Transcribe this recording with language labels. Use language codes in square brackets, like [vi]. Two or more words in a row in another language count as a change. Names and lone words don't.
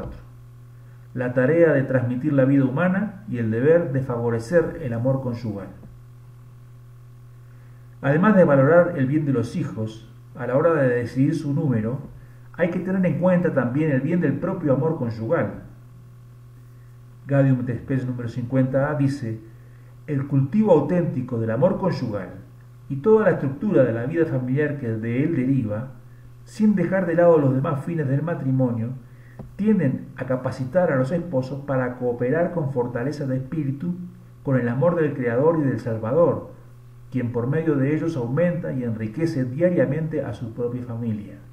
[es] La tarea de transmitir la vida humana y el deber de favorecer el amor conyugal. Además de valorar el bien de los hijos, a la hora de decidir su número, hay que tener en cuenta también el bien del propio amor conyugal. Gaudium et Spes número 50a dice: el cultivo auténtico del amor conyugal y toda la estructura de la vida familiar que de él deriva, sin dejar de lado los demás fines del matrimonio, tienden a capacitar a los esposos para cooperar con fortaleza de espíritu con el amor del Creador y del Salvador, quien por medio de ellos aumenta y enriquece diariamente a su propia familia.